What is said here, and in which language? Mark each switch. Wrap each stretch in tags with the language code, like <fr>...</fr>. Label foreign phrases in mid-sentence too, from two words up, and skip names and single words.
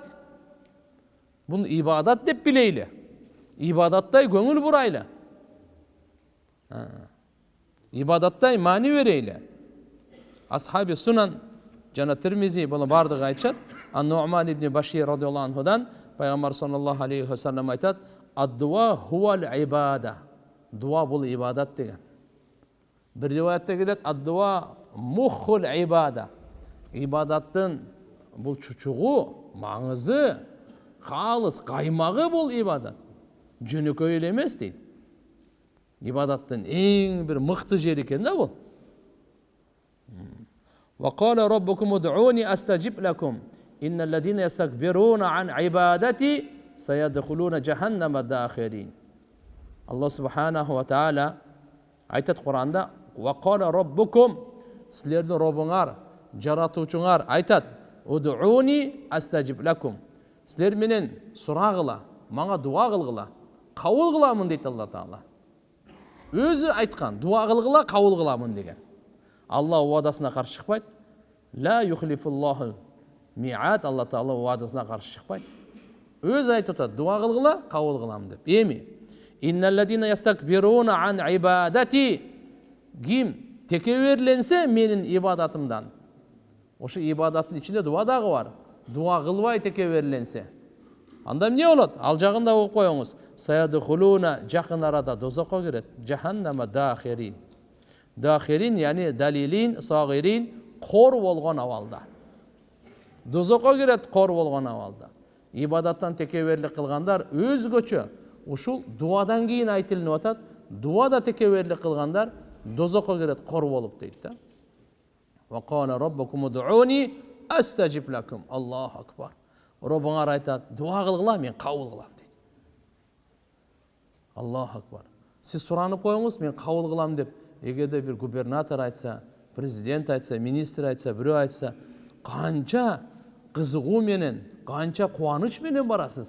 <ky>Бул ибадат деп билейли. Ибадаттай көңүл бурайлы. Ибадаттай маани берейли. Асхаби сунан жана Тирмизи буну бардыгы айтышат. Ан-Нуъман ибн Башир</ky> <ar>رضي الله عنه</ar> <ky>пайгамбар</ky> <ar>صلى الله عليه وسلم</ar> <ky>айтат:</ky> <ar>"الدعاء هو العبادة."</ar> <ky>Дуа бул ибадат деген. Бир риваятта келет:</ky> <ar>"الدعاء مخ العبادة."</ar> <ky>Ибадаттын бул чучугу, маңызы, калыс, каймагы бул ибадат. Жөнөкөй эле эмес дейт. Ибадаттын эң бир мыкты жери экен да бул.</ky> <ar>وقال ربكم ادعوني أستجب لكم إن الذين يستكبرون عن عبادتي سيدخلون جهنم داخرين.</ar> <ky>Аллах</ky> <ar>سبحانه وتعالى</ar> <ky>айтат Куранда:</ky> <ar>"وقال ربكم",</ar> <ky>силердин Робуңар, жаратуучуңар айтат:</ky> <ar>"ادعوني أستجب لكم",</ar> <ky>силер менен сурагыла, мага дуа кылгыла, кабыл кыламын дейт Алла Таала. Өзү айткан, дуа кылгыла, кабыл кыламын деген. Алла уадасына каршы чыкпайт.</ky> <ar>لا يخلف الله الميعاد,</ar> <ky>Алла Таала уадасына каршы чыкпайт. Өзү айтып атат, дуа кылгыла, кабыл кылам деп. Эми</ky> <ar>إن الذين يستكبرون عن عبادتي,</ar> <ky>ким текеберленсе менин ибадатымдан. Ошо ибадаттын ичинде дуа дагы бар. Дуа кылбай текеберленсе, анда эмне болот? Ал жагында окуп коюңуз. Саядхулуна, жакын арада дозокко кирет.</ky> <ar>جهنم داخرين. داخرين يعني ذليلين صاغرين,</ar> <ky>кор болгон абалда. Дозокко кирет кор болгон абалда. Ибадаттан текеберлик кылгандар өзгөчө ушул дуадан кийин айтылып атат. Дуада текеберлик кылгандар дозокко кирет кор болуп дейт да.</ky> <ar>وكان ربكم ادعوني أستجب لكم. الله أكبر.</ar> <ky>Робуңар айтат, дуа кылгыла, мен кабыл кылам дейт.</ky> <ar>الله أكبر.</ar> <ky>Сиз суранып коюңуз, мен кабыл кылам деп. Эгерде бир губернатор айтса, президент айтса, министр айтса, бирөө айтса, канча кызыгуу менен, канча кубаныч менен барасыз.</ky>